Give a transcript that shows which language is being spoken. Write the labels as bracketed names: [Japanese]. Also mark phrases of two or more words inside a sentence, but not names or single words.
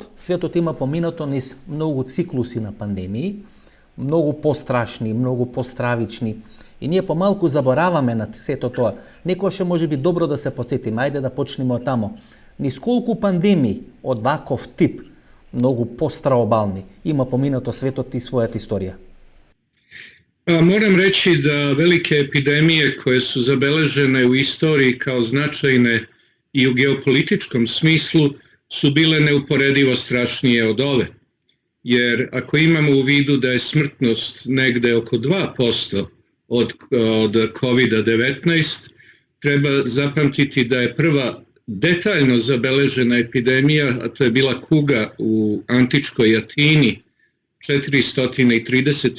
[Macedonian] Светот има поминато низ многу циклуси на пандемии, многу пострашни, многу постравични. И ние помалку забораваме на сето тоа. Некојаш е можеби добро да се потсетиме, ајде да почнеме од тамо. Низ колку пандемии од ваков тип, многу постраобални, има поминато светот и својата историја? [Serbian] Moram reći da velike epidemije koje su zabeležene u istoriji kao značajne i u geopolitičkom smislu su bile neuporedivo strašnije od ove. Jer ako imamo u vidu da je smrtnost negde oko 2% od COVID-19, treba zapamtiti da je prva detaljno zabeležena epidemija, a to je bila kuga u antičkoj Atini 430.